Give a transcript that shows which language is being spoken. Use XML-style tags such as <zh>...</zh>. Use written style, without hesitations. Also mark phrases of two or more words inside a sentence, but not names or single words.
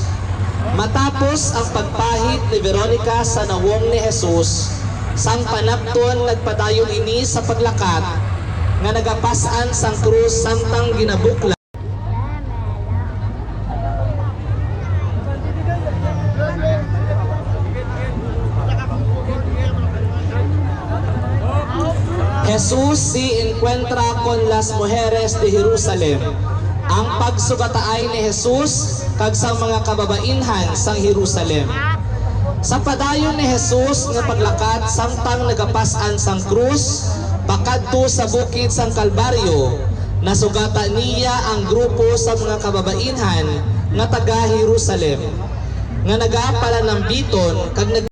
<hil>Matapos ang pagpahid ni Veronica sa nawong ni Jesus, sang panapton nagpadayon ini sa paglakat nga nagapasan sang krus samtang ginabukla.</hil> <es>Jesus si encuentra con las mujeres de Jerusalem.</es> <hil>Ang pagsugataay ni Jesus kag sa mga kababainhan sang Jerusalem. Sa padayon ni Jesus nga paglakat samtang nagapasan sang krus, pakadto sa bukid sang Kalbaryo, nasugata niya ang grupo sa mga kababainhan nga taga Jerusalem nga nagapalanambiton kag</hil>